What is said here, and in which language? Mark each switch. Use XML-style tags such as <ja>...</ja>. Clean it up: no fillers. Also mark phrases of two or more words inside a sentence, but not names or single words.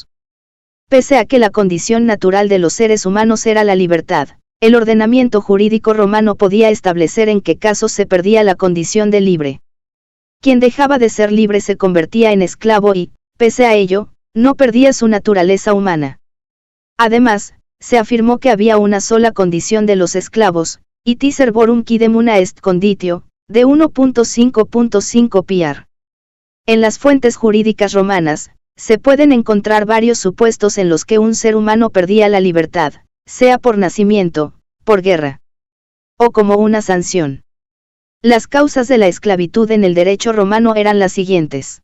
<es>Pese a que la condición natural de los seres humanos era la libertad, el ordenamiento jurídico romano podía establecer en qué casos se perdía la condición de libre. Quien dejaba de ser libre se convertía en esclavo y, pese a ello, no perdía su naturaleza humana.</es> <la>Además, se afirmó que había una sola condición de los esclavos, iti servorum quidem una est conditio,</la> <es>de 1.5.5 piar. En las fuentes jurídicas romanas, se pueden encontrar varios supuestos en los que un ser humano perdía la libertad, sea por nacimiento, por guerra, o como una sanción. Las causas de la esclavitud en el derecho romano eran las siguientes.</es>